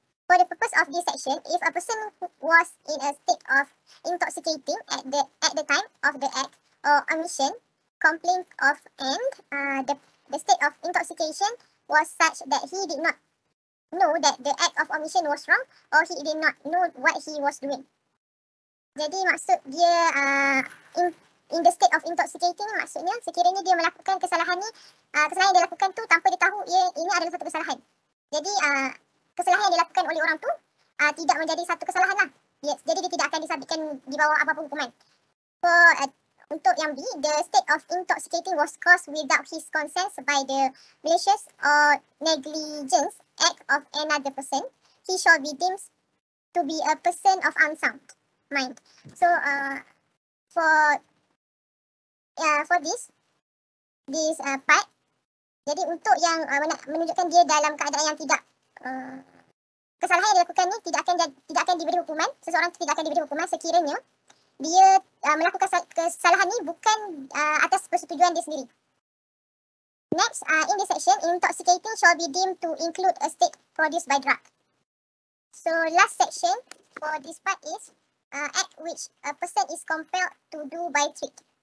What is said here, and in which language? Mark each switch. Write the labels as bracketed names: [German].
[English] For the purpose of this section, if a person was in a state of intoxicating at the time of the act or omission, complaint of and the state of intoxication was such that he did not know that the act of omission was wrong or he did not know what he was doing. [Malay] Jadi maksud dia [English] in the state of intoxicating [Malay] maksudnya sekiranya dia melakukan kesalahan ni, kesalahan yang dia lakukan tu tanpa dia tahu ini adalah satu kesalahan. Jadi kesalahan yang dilakukan oleh orang tu tidak menjadi satu kesalahan lah. Jadi dia tidak akan disabitkan di bawah apa-apa hukuman. [English] For [Malay] Untuk yang B, [English] the state of intoxicating was caused without his consent by the malicious or negligence act of another person. He shall be deemed to be a person of unsound mind. So, for this part, [Malay] jadi untuk yang menunjukkan dia dalam keadaan yang tidak kesalahan yang dilakukan ni tidak akan diberi hukuman, seseorang tidak akan diberi hukuman sekiranya dia melakukan kesalahan ni bukan atas persetujuan dia sendiri. [English] Next, in this section, intoxicating shall be deemed to include a state produced by drug. So last section for this part is act which a person is compelled to do by threat.